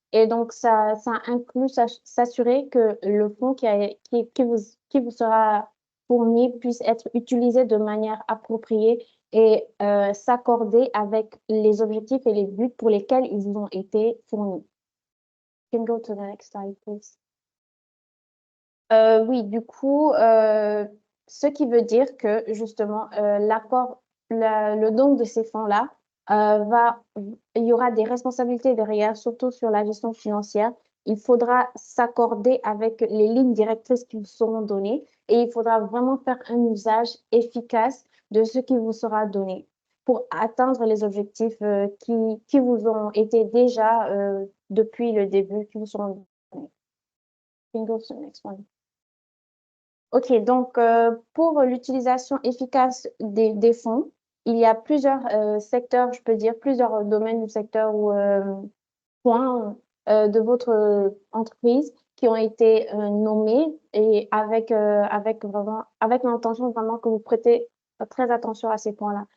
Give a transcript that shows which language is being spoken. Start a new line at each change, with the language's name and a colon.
French: Et donc, ça inclut s'assurer que le fonds qui vous sera fourni puisse être utilisé de manière appropriée et s'accorder avec les objectifs et les buts pour lesquels ils vous ont été fournis.
English: You can go to the next slide, please.
French: Oui, du coup, ce qui veut dire que justement, le don de ces fonds-là, il y aura des responsabilités derrière, surtout sur la gestion financière. Il faudra s'accorder avec les lignes directrices qui vous seront données et il faudra vraiment faire un usage efficace de ce qui vous sera donné pour atteindre les objectifs qui vous ont été déjà depuis le début, qui vous seront donnés.
English: You can go to the next one.
French: Ok, donc pour l'utilisation efficace des fonds, il y a plusieurs secteurs, je peux dire, plusieurs domaines du secteur ou points de votre entreprise qui ont été nommés et avec l'intention vraiment que vous prêtez très attention à ces points-là.